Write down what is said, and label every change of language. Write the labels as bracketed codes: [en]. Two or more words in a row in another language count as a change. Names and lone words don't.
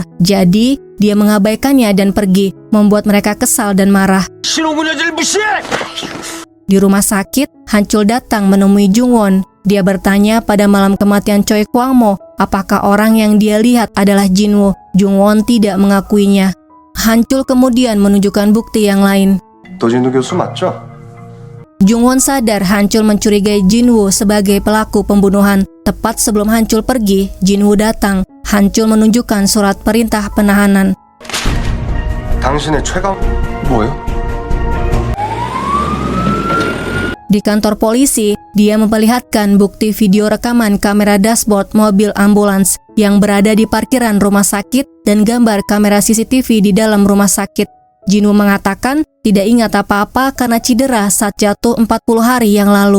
[id] Jadi, dia mengabaikannya dan pergi, membuat mereka kesal dan marah. Di rumah sakit, Hancul datang menemui Jung-won. Dia bertanya pada malam kematian Choi Kwang-mo, apakah orang yang dia lihat adalah Jin-woo. Jung-won tidak mengakuinya. Hancul kemudian menunjukkan bukti yang lain. [ko] 도진우 교수 맞죠? [id] Jung-won sadar Hancul mencurigai Jin-woo sebagai pelaku pembunuhan. Tepat sebelum Hancul pergi, Jin-woo datang. Hancul menunjukkan surat perintah penahanan. [ko] 당신의 최강... 뭐요? [id] Di kantor polisi, dia memperlihatkan bukti video rekaman kamera dashboard mobil ambulans yang berada di parkiran rumah sakit dan gambar kamera CCTV di dalam rumah sakit. Jin-woo mengatakan tidak ingat apa-apa karena cedera saat jatuh 40 hari yang lalu.